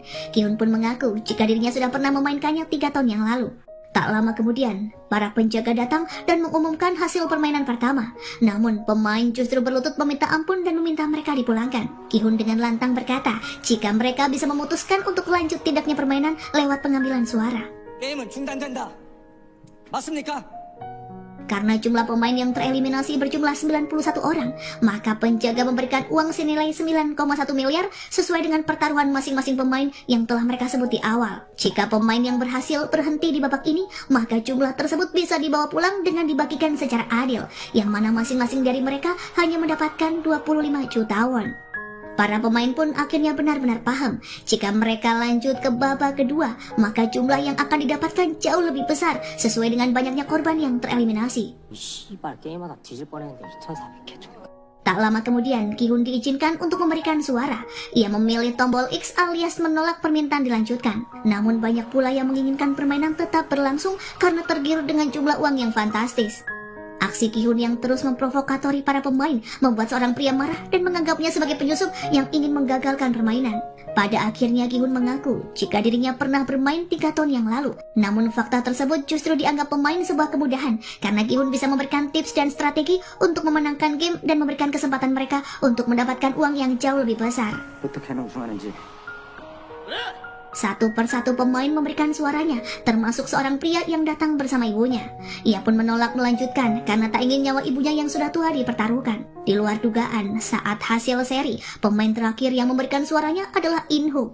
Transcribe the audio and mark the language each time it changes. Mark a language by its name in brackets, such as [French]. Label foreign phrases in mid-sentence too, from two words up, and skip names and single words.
[Indonesian] Gi-hun pun mengaku jika dirinya sudah pernah memainkannya 3 tahun yang lalu. Tak lama kemudian, para penjaga datang dan mengumumkan hasil permainan pertama. Namun, pemain justru berlutut meminta ampun dan meminta mereka dipulangkan. Gi-hun dengan lantang berkata jika mereka bisa memutuskan untuk lanjut tindaknya permainan lewat pengambilan suara. [Korean] 게임은 중단된다. 맞습니까? [Indonesian] Karena jumlah pemain yang tereliminasi berjumlah 91 orang, maka penjaga memberikan uang senilai 9,1 miliar sesuai dengan pertaruhan masing-masing pemain yang telah mereka sebut di awal. Jika pemain yang berhasil berhenti di babak ini, maka jumlah tersebut bisa dibawa pulang dengan dibagikan secara adil, yang mana masing-masing dari mereka hanya mendapatkan 25 juta won. Para pemain pun akhirnya benar-benar paham jika mereka lanjut ke babak kedua, maka jumlah yang akan didapatkan jauh lebih besar sesuai dengan banyaknya korban yang tereliminasi. [Korean] 씨발 게임하다 뒤질 뻔했는데 2,400개 좀. [Indonesian] Tak lama kemudian, Gi-hun diizinkan untuk memberikan suara. Ia memilih tombol X alias menolak permintaan dilanjutkan. Namun banyak pula yang menginginkan permainan tetap berlangsung karena tergiur dengan jumlah uang yang fantastis. Aksi Gi-hun yang terus memprovokatori para pemain membuat seorang pria marah dan menganggapnya sebagai penyusup yang ingin menggagalkan permainan. Pada akhirnya Gi-hun mengaku jika dirinya pernah bermain 3 tahun yang lalu. Namun fakta tersebut justru dianggap pemain sebuah kemudahan karena Gi-hun bisa memberikan tips dan strategi untuk memenangkan game dan memberikan kesempatan mereka untuk mendapatkan uang yang jauh lebih besar. [Korean] 어떻게 하면 우승하는지. [Indonesian] Satu persatu pemain memberikan suaranya, termasuk seorang pria yang datang bersama ibunya. Ia pun menolak melanjutkan karena tak ingin nyawa ibunya yang sudah tua dipertaruhkan. Di luar dugaan, saat hasil seri, pemain terakhir yang memberikan suaranya adalah In-ho.